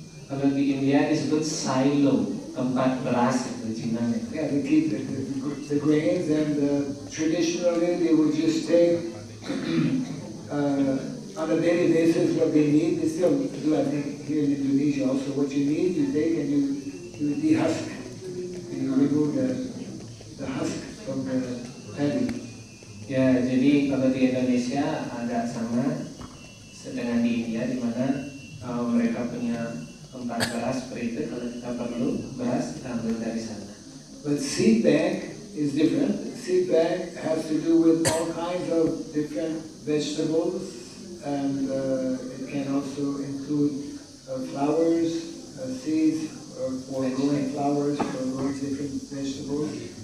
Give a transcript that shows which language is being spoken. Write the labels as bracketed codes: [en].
[id] Kalau di India disebut silo, tempat beras itu Cina. [en] Yeah, they keep the grains, and traditionally they would just take on a daily basis what they need. They still do, I think, here in Indonesia also. What you need, you take and you dehusk, and you remove the husk from the paddy. [id] Ya, jadi kalau di Indonesia agak sama dengan di India, di mana mereka punya tempat beras seperti itu. Kalau kita perlu beras, kita ambil dari sana. [en] But seed bank is different. Seed bank has to do with all kinds of different vegetables, and it can also include flowers, seeds for growing flowers, for growing different vegetables.